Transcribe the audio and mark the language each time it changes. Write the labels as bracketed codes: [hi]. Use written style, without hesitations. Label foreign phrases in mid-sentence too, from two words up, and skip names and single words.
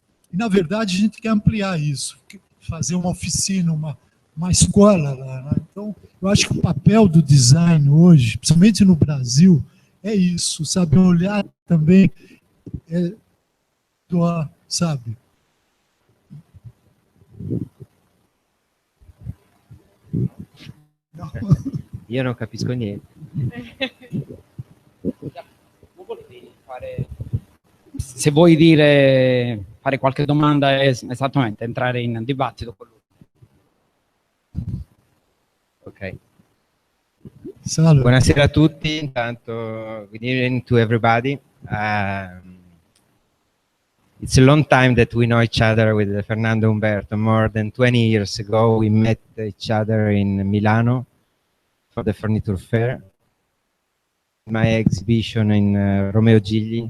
[pt] E, na verdade, a gente quer ampliar isso, fazer uma oficina, uma escola lá, né? Então, eu acho que o papel do design hoje, principalmente no Brasil, é isso, sabe? Olhar também, doar, sabe? [it] Io non capisco niente. Se vuoi fare qualche domanda, esattamente, entrare in dibattito con lui. Ok. Salve. Buonasera a tutti, intanto [en] good evening to everybody. It's a long time that we know each other with Fernando Humberto. More than 20 years ago, we met each other in Milano for the furniture fair. My exhibition in Romeo Gigli.